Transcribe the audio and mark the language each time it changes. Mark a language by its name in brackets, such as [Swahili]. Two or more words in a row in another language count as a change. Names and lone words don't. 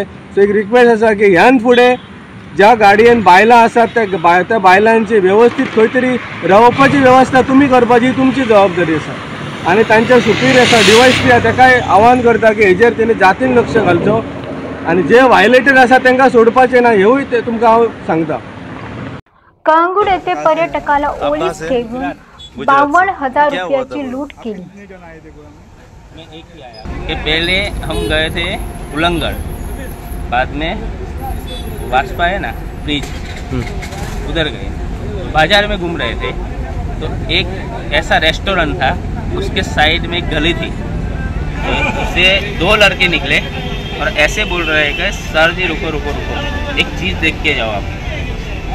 [Konkani] सो एक रिक्वेस्ट आसा की ह्यान फुडें ज्या गाडयेन बायलां आसात त्या बायलांची वेवस्थीत खंय तरी रावपाची वेवस्था तुमी करपाची, तुमची जबाबदारी आसा। आनी तांच्या सुपीरियर आसा DYSP ताकाय आव्हान करता की हेजेर तेणी जातीन लक्ष घालचो आनी जे वायलेटर आसा तांकां सोडपाचें ना, हेवूय ते तुमकां हांव सांगता। [Marathi] कळंगूट येथे पर्यटकाला ओलीस ठेवून 52,000 रुपयाची लूट केली। [Hindi] कि पहले हम गए थे उलंगड़, बाद में वास्पा है ना ब्रिज, उधर गए, बाजार में घूम रहे थे तो एक ऐसा रेस्टोरेंट था, उसके साइड में एक गली थी, तो उससे 2 लड़के निकले और ऐसे बोल रहे हैं कि सर जी रुको रुको रुको, एक चीज़ देख के जाओ आप।